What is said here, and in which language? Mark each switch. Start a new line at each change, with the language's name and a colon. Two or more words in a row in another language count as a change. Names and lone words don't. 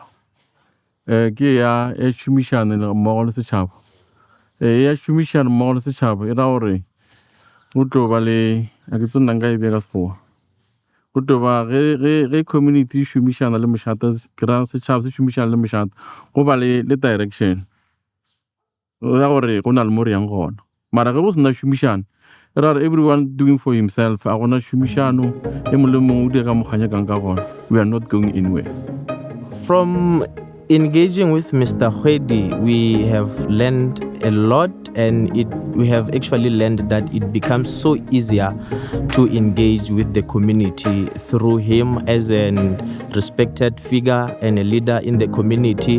Northern Sotho: Ke ya šomišane mmogo le setšhaba, ya šomišane mmogo le setšhaba e ra gore go tlo ba le a ke tsonna nka e bea ka sekgowa go tlo ba ge community šomišana le mošate ke ra setšhaba se šomišana le mošate go ba le direction ra gore go na le mo re yang gona, mara ge go sena šomišana e ra gore
English: everyone doing for himself
Northern Sotho: a gona šomišano e mongwe le mongwe o dira ka mokganyakang ka gona.
English: We are not going anywhere. From engaging with Mr. Khwedi, we have learned a lot and we have actually learned that it becomes so easier to engage with the community through him as a respected figure and a leader in the community.